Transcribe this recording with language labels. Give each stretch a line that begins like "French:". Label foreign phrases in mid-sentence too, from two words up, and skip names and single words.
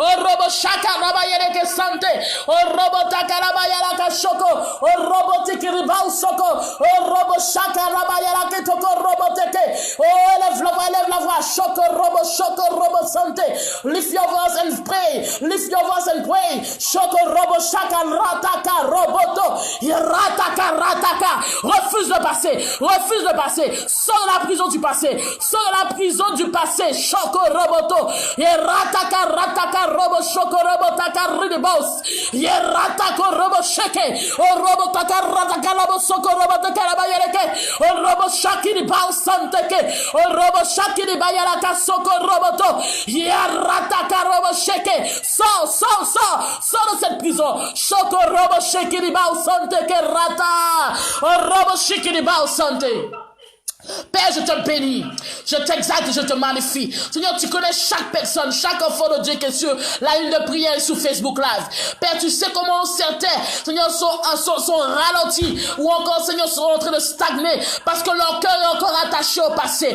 French: Élève la voix.
English: Lift your voice and pray. Lift your voice and pray.
French: Refuse le passé. Refuse le passé. Sors de la prison du passé. Sors de la prison du passé. Shoko roboto. Yerataka rataka robo shoko robotaka ridibos. Yeratako robo sheke. O robotaka rataka robo soko robotaka rabayereke. O robo shakiri bausanteke. O robo shakiri bayaraka soko roboto. Yerataka robo sheke. Sors de cette prison. Shoko robo shekiri bausanteke rata. O robo shekiri bausante. Père, je te bénis, je t'exalte et je te magnifie. Seigneur, tu connais chaque personne, chaque enfant de Dieu qui est sur la ligne de prière et sur Facebook Live. Père, tu sais comment certains, Seigneur, sont ralentis ou encore, Seigneur, sont en train de stagner parce que leur cœur est encore attaché au passé.